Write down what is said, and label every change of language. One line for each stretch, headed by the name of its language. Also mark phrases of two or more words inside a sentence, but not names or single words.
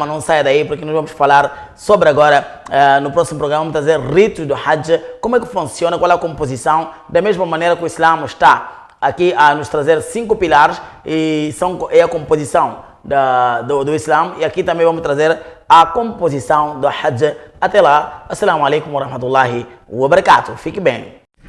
Portuguese: Não saia daí, porque nós vamos falar sobre agora, no próximo programa, vamos trazer ritos do Hajj, como é que funciona, qual é a composição, da mesma maneira que o Islã está aqui a nos trazer 5 pilares, e é a composição do Islã, e aqui também vamos trazer a composição do Hajj. Até lá,
Arabic: السلام عليكم ورحمة الله وبركاته,
Portuguese: fique bem.